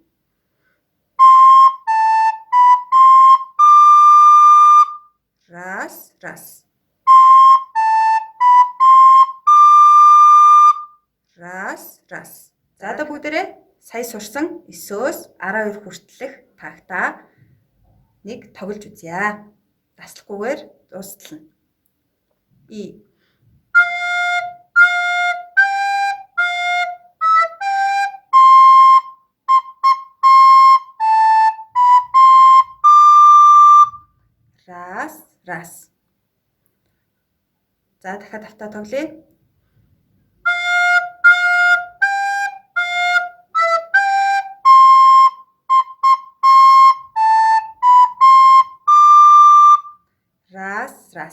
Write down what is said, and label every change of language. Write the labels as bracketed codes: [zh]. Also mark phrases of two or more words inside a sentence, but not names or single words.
[ru] Раз, раз. Раз, раз. [mn] За одоо бүгдээрээ сая сурсан 9-өөс 12 хүртэлх тактаа нэг тоглож үзье. Таслахгүйгээр дуустална. [ru] И. Раз, раз. [mn] За дахиад давтаа тоглоё. [ru] Раз, раз.